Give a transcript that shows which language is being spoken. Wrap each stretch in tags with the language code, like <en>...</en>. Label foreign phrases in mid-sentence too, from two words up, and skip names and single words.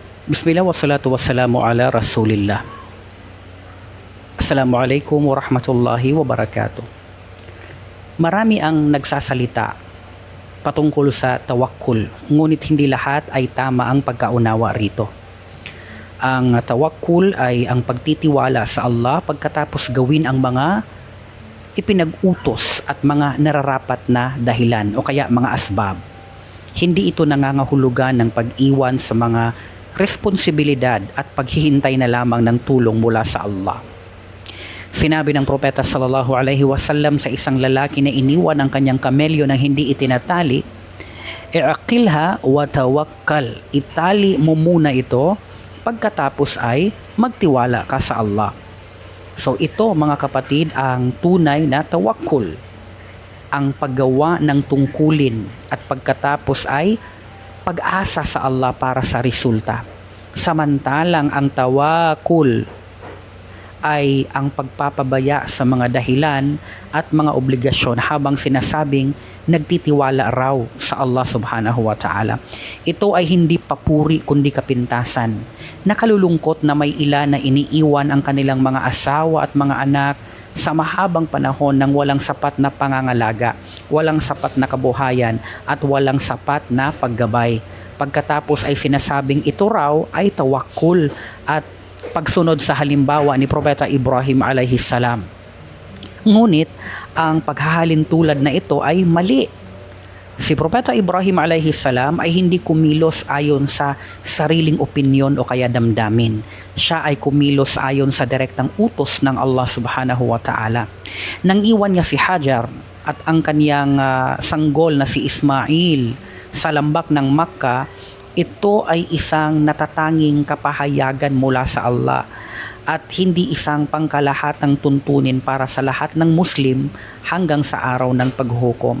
<ar>بسم الله والصلاة والسلام على رسول الله السلام عليكم ورحمة الله وبركاته.</ar> <tl>Marami ang nagsasalita patungkol sa tawakkul, ngunit hindi lahat ay tama ang pagkaunawa rito. Ang tawakkul ay ang pagtitiwala sa Allah pagkatapos gawin ang mga ipinag-utos at mga nararapat na dahilan o kaya mga asbab. Hindi ito nangangahulugan ng pag-iwan sa mga responsibilidad at paghihintay na lamang ng tulong mula sa Allah. Sinabi ng propeta</tl> <ar>صلى الله عليه وسلم</ar> <tl>sa isang lalaki na iniwan ang kanyang kamelyo nang hindi itinatali,</tl> <ar>"اعقلها وتوكل."</ar> <tl>Itali mo muna ito, pagkatapos ay magtiwala ka sa Allah. So ito mga kapatid ang tunay na tawakkul. Ang paggawa ng tungkulin at pagkatapos ay pag-asa sa Allah para sa resulta. Samantalang ang tawakkul ay ang pagpapabaya sa mga dahilan at mga obligasyon habang sinasabing nagtitiwala raw sa Allah</tl> <ar>سبحانه وتعالى.</ar> <tl>Ito ay hindi papuri kundi kapintasan. Nakalulungkot na may ilan na iniiwan ang kanilang mga asawa at mga anak sa mahabang panahon ng walang sapat na pangangalaga, walang sapat na kabuhayan at walang sapat na paggabay. Pagkatapos ay sinasabing ito raw ay tawakkul at pagsunod sa halimbawa ni Propeta Ibrahim</tl> <ar>عليه السلام.</ar> <tl>Ngunit ang paghahalin tulad na ito ay mali. Si Propeta Ibrahim</tl> <ar>عليه السلام</ar> <tl>ay hindi kumilos ayon sa sariling opinyon o kaya damdamin. Siya ay kumilos ayon sa direktang utos ng Allah</tl> <ar>سبحانه وتعالى.</ar> <tl>Nang iwan niya si Hajar at ang kaniyang sanggol na si Ismail sa lambak ng Makkah, ito ay isang natatanging kapahayagan mula sa Allah at hindi isang pangkalahatang tuntunin para sa lahat ng Muslim hanggang sa araw ng paghukom.</tl>